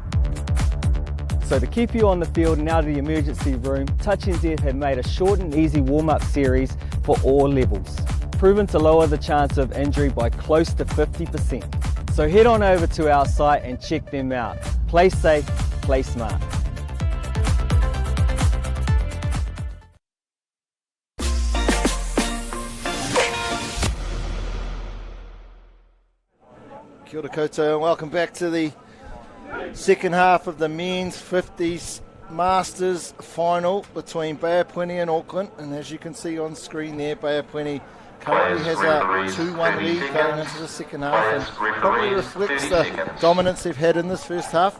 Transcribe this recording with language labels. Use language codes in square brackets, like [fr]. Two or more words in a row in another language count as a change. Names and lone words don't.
[en] So to keep you on the field and out of the emergency room, Touch NZ have made a short and easy warm-up series for all levels, proven to lower the chance of injury by close to 50%. So head on over to our site and check them out. Play safe, play smart. [mi] Kia ora koutou [en] and welcome back to the second half of the men's 50s Masters final between Bayapuni and Auckland. And as you can see on screen there, Bayapuni currently has a 2-1 lead going into the second half, and probably reflects the dominance they've had in this first half.